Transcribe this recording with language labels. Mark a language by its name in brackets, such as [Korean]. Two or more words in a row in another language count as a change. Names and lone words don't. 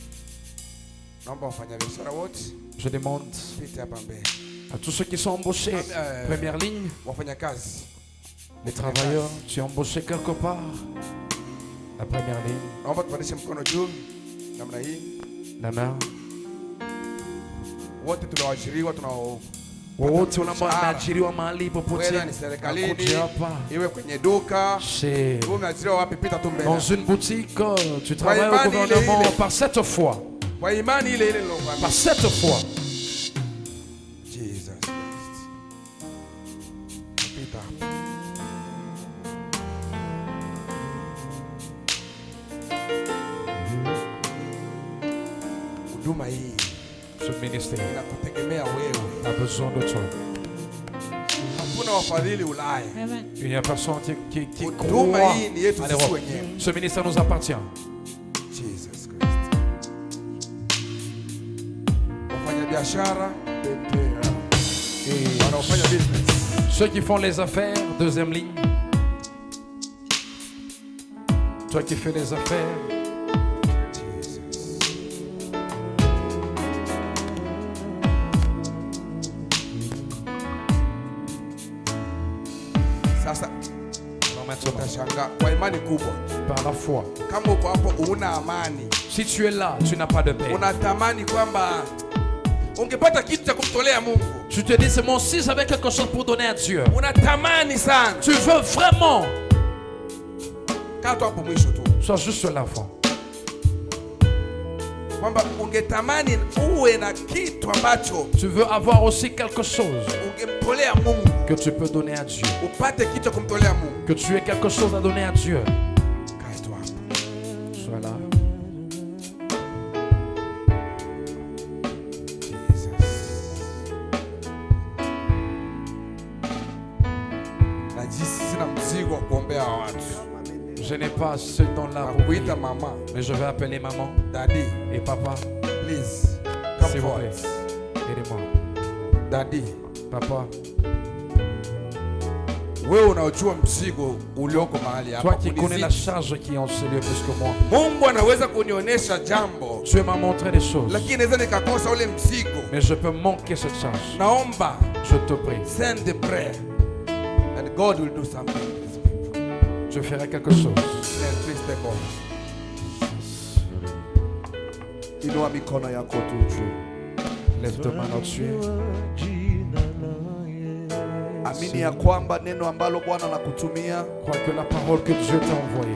[French] Je demande à tous ceux qui sont embauchés, première ligne, les travailleurs, tu es embauché quelque part. La première ligne. La main. [Swahili] Wote unaoajiriwa mahali popote, iwe kwenye duka, [French] dans une boutique, tu travailles au gouvernement, par cette foi. Par cette foi. Jesus Christ. [Swahili] Huduma hii, [French] ce ministère [Swahili] inakutegemea wewe. [French] A besoin de toi. [Swahili] Hakuna wafadhili Ulaya. [French] Il n'y a personne qui [Swahili] huduma [French] croit [Swahili] hii ni yetu [French] à [Swahili] sisi [French] l'Europe. [Swahili] wenyewe. [French] Ce ministère nous appartient. Jesus Christ. [Swahili] Wafanya biashara wanaofanya business. [French] Ceux qui font les affaires, deuxième ligne. Toi qui fais les affaires. [Swahili] Sasa utashangaa kwa imani kubwa. [French] Par la foi. [Swahili] Kama uko hapo una amani. [French] Si tu es là, tu n'as pas de paix. [Swahili] Unatamani kwamba ungepata kitu cha kumtolea Mungu. [French] Tu te dis c'est mon fils avec quelque chose pour donner à Dieu. [Swahili] Unatamani sana. [French] Tu veux vraiment. [Swahili] Kato hapo mwisho tu. [French] Sois juste l'enfant. [Swahili] Kwamba ungetamani uwe na kitu ambacho [French] tu veux avoir aussi quelque chose [Swahili] ungemtolea Mungu. [French] Que tu peux donner à Dieu. [Swahili] Upate kitu cha kumtolea Mungu. [French] Que tu aies quelque chose à donner à Dieu. [Swahili] Kato hapo. [French] Sois là. Je n'ai pas ce temps-là pour prier, mais je vais appeler maman, daddy et papa. Please, s'il vous plaît, aidez-moi. Daddy, papa. [Swahili] Wewe unaojua mzigo ulioko mahali hapa. [French] Toi qui connais la charge qui est en ce lieu plus que moi. [Swahili] Mungu anaweza kunionyesha jambo. [French] Dieu m'a montré des choses. [Swahili] Lakini naweza nikakosa ule mzigo. [French] Mais je peux manquer cette charge. [Swahili] Naomba, [French] je te prie. [English] Send the prayer and God will do something. [French] Je ferai quelque chose. [English] Please take over. [Swahili] Inua mikono yako tu juu. [French] Lève ta main au-dessus. [Swahili] Amini ya kwamba neno ambalo Bwana anakutumia, [French] crois que la parole que Dieu t'a envoyée,